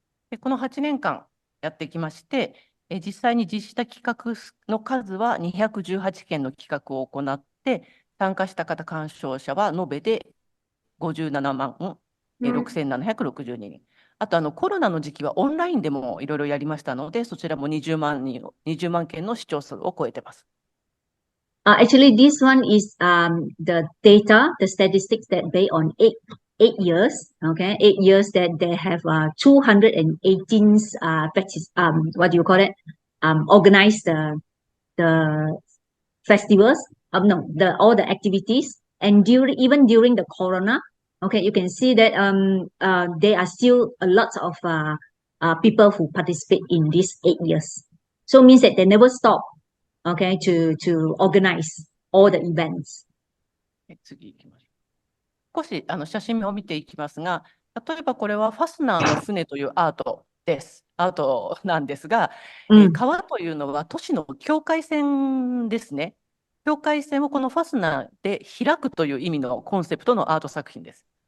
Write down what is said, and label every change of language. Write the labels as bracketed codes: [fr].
[ja] でこの8年間やってきまして、実際に実施した企画の数は218件の企画を行って、参加した方、鑑賞者は延べで57万6762人。あとコロナの時期はオンラインでもいろいろやりましたので、そちらも20万件の視聴数を超えています。 [en] Actually, this one is the data, the statistics that based on eight years. Okay, 8 years that they have 218 what do you call it? Organized the festivals. No, all the activities, and even during the corona. Okay, you can see that there are still a lot of people who participate in these 8 years. So it means that they never stop. Okay, to organize all the events. [ja] 次行きましょう。少し写真を見ていきますが、例えばこれはファスナーの船というアートです。アートなんですが、川というのは都市の境界線ですね。境界線をこのファスナーで開くという意味のコンセプトのアート作品です。